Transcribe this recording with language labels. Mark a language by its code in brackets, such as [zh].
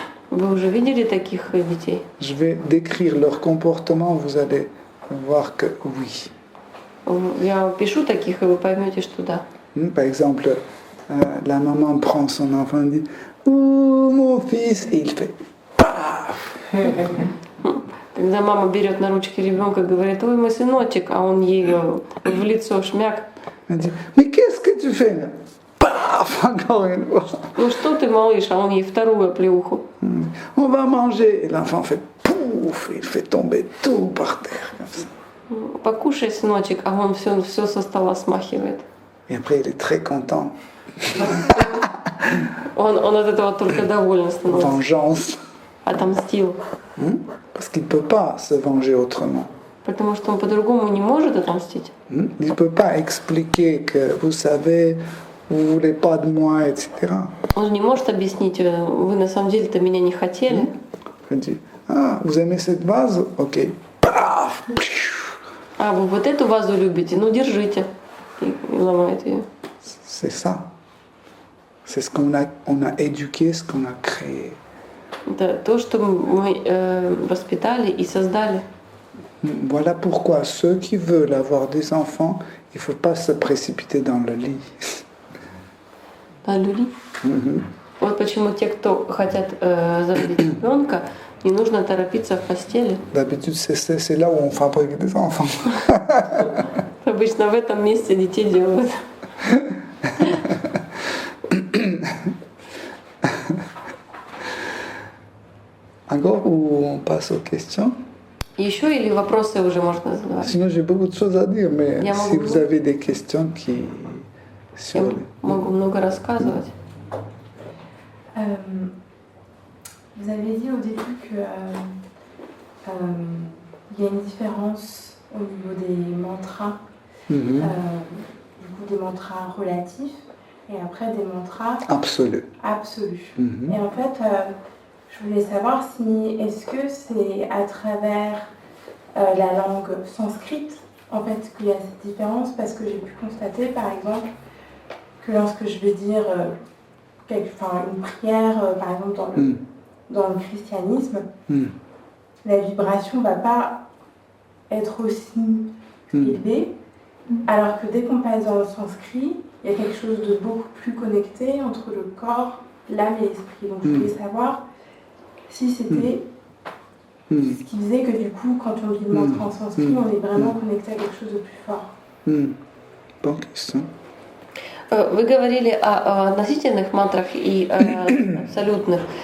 [ru] Вы уже видели таких детей? [fr] Je vais décrire leur comportement, vous allez voir que oui. [ru] Я пишу таких, и вы поймете, что да. [fr] Par exemple, la maman prend son enfant et dit « Ouh, mon fils !» et il fait « Paf !» [ru] Когда мама берет на ручки ребенка и говорит, ой, мой сыночек, а он ей в лицо шмяк. [fr] Elle dit « Mais qu'est-ce que tu fais là ?» Paf, encore une fois. [ru] Ну что ты, малыш, а он ей вторую оплеуху. [fr] On va manger. Et l'enfant fait pouf, il fait tomber tout par terre comme ça. [ru] Покушай, сыночек, а он все со стола смахивает. [fr] Et après, il est très content. [ru] Он от этого только доволен становится. [fr] Vengeance. [ru] Отомстил. [fr] Parce qu'il ne peut pas se venger autrement. [ru] Потому что он по-другому не может отомстить. [fr] Il ne peut pas expliquer que, vous savez, vous ne voulez pas de moi, etc. [ru] Он же не может объяснить, вы на самом деле-то меня не хотели. [fr] Il dit, ah, vous aimez cette vase? Ok. Paf. [ru] А вы вот эту вазу любите? Ну держите. И ломает ее. [fr] C'est ça. C'est ce qu'on a éduqué, ce qu'on a créé. [ru] Это то, что мы воспитали и создали. [fr] Voilà pourquoi ceux qui veulent avoir des enfants, il ne faut pas se précipiter dans le lit. [ru] Да, люди. Вот почему те, кто хотят заводить ребенка, не нужно торопиться в постели. [fr] D'habitude, c'est là où on fabrique des enfants. [ru] Обычно в этом месте детей делают. [fr] Encore ou on passe aux questions? [ru] Еще или вопросы уже можно задавать? [fr] Sinon, j'ai beaucoup de choses à dire, mais [ru] Я [fr] si [ru] могу- [fr] vous avez des questions qui... [ru] Я могу много рассказывать. [fr] Vous avez dit au début que il y a une différence au niveau des mantras, du coup des mantras relatifs et après des mantras Absolu. absolus. Et en fait, je voulais savoir si est-ce que c'est à travers la langue sanscrite en fait qu'il y a cette différence, parce que j'ai pu constater par exemple que lorsque je vais dire une prière par exemple dans le christianisme, la vibration ne va pas être aussi élevée, alors que dès qu'on passe dans le sanskrit, il y a quelque chose de beaucoup plus connecté entre le corps, l'âme et l'esprit. Donc je voulais savoir si c'était ce qui faisait que du coup, quand on dit le mantra en sanskrit, on est vraiment connecté à quelque chose de plus fort. Bonne question. [ru] Вы говорили о относительных мантрах и абсолютных.